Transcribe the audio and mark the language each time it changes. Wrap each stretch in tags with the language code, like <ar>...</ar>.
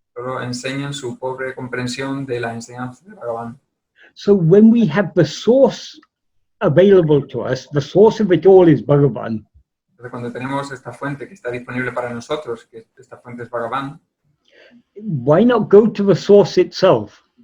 <es>solo enseñan su pobre comprensión de las enseñanzas de Bhagavan.</es> <en>So when we have the source available to us, the source of it all is Bhagavan.</en> <es>Entonces, cuando tenemos esta fuente que está disponible para nosotros, que esta fuente es Bhagavan,</es> <en>Why not go to the source itself?</en>